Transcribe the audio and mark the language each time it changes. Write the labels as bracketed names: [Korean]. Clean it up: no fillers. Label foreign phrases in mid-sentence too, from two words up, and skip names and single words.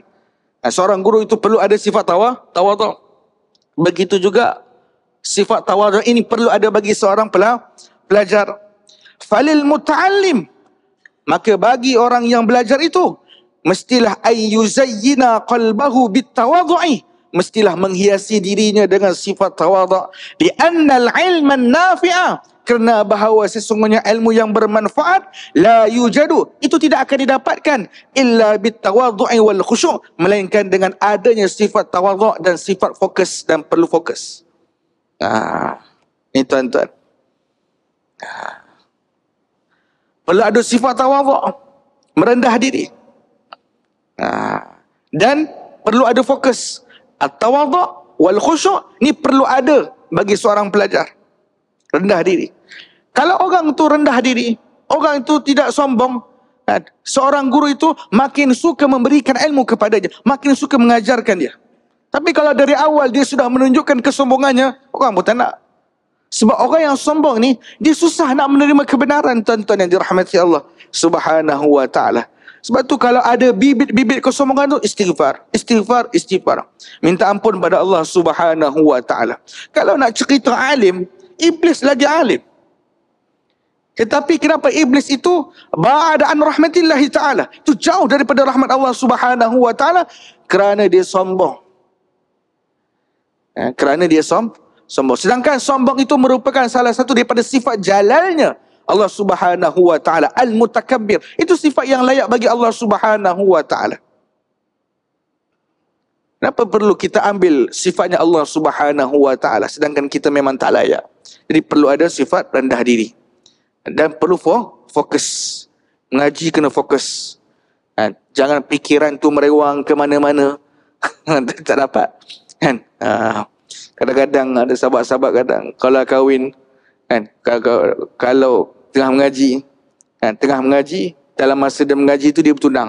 [Malay] Seorang guru itu perlu ada sifat tawaduk. Begitu juga sifat tawaduk ini perlu ada bagi seorang pelajar. [Arabic] فللمتعلم, [Malay] maka bagi orang yang belajar itu mestilah [Arabic] أن يزين قلبه بالتواضع, [Malay] mestilah menghiasi dirinya dengan sifat tawadhu. [Arabic] دي أن العلم النافع, [Malay] kerana bahawa sesungguhnya ilmu yang bermanfaat [Arabic] لا يوجد, [Malay] itu tidak akan didapatkan [Arabic] إلا بالتواضع والخشوع', [Malay] melainkan dengan adanya sifat tawadhu dan sifat fokus dan perlu fokus. Ini tuan-tuan. Perlu ada sifat tawadhu, merendah diri. Dan perlu ada fokus. [Arabic] التواضع والخشوع' [Malay] ni perlu ada bagi seorang pelajar. Rendah diri. Kalau orang tu rendah diri, orang itu tidak sombong, seorang guru itu makin suka memberikan ilmu kepadanya, makin suka mengajarkan dia. Tapi kalau dari awal dia sudah menunjukkan kesombongannya, orang pun tak nak. Sebab orang yang sombong ni, dia susah nak menerima kebenaran, tuan-tuan yang dirahmati Allah [Arabic] سبحانه وتعالى. [Malay] Sebab tu kalau ada bibit-bibit kesombongan tu, istighfar. Minta ampun pada Allah [Arabic] سبحانه وتعالى. [Malay] Kalau nak cerita alim, iblis lagi alim. Tetapi kenapa iblis itu [Arabic] بعد عن رحمة الله تعالى, [Malay] itu jauh daripada rahmat Allah [Arabic] سبحانه وتعالى? [Malay] Kerana dia sombong. Kerana dia sombong. Sedangkan sombong itu merupakan salah satu daripada sifat jalalnya Allah [Arabic] سبحانه وتعالى, [Malay] al-mutakabbir. Itu sifat yang layak bagi Allah [Arabic] سبحانه وتعالى. [Malay] Kenapa perlu kita ambil sifatnya Allah [Arabic] سبحانه وتعالى [Malay] sedangkan kita memang tak layak? Jadi perlu ada sifat rendah diri. Dan perlu fokus. Mengaji kena fokus. Jangan pikiran tu merewang ke mana-mana. Tak dapat. Kan? Kadang-kadang ada sahabat-sahabat kadang kalau kahwin, kalau tengah mengaji, dalam masa dia mengaji tu dia bertunang.